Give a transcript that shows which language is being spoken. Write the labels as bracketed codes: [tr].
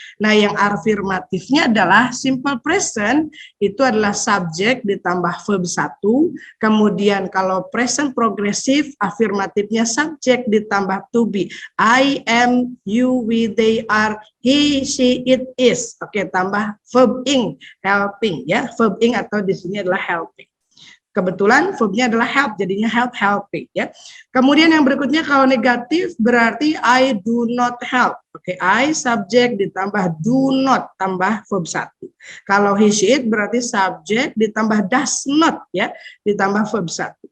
[id] Nah, yang afirmatifnya adalah simple present itu adalah subjek ditambah verb 1, kemudian kalau present progressive afirmatifnya subjek ditambah to be. [en] I am, you, we, they are, he, she, it is. [id] Oke, tambah verb ing, helping ya. Verb ing atau di sini adalah helping. Kebetulan verbnya adalah help, jadinya helping ya. Kemudian yang berikutnya kalau negatif berarti [en] I do not help. [id] Oke, I subjek ditambah do not tambah verb 1. Kalau he, she, it berarti subjek ditambah does not ya, ditambah verb 1.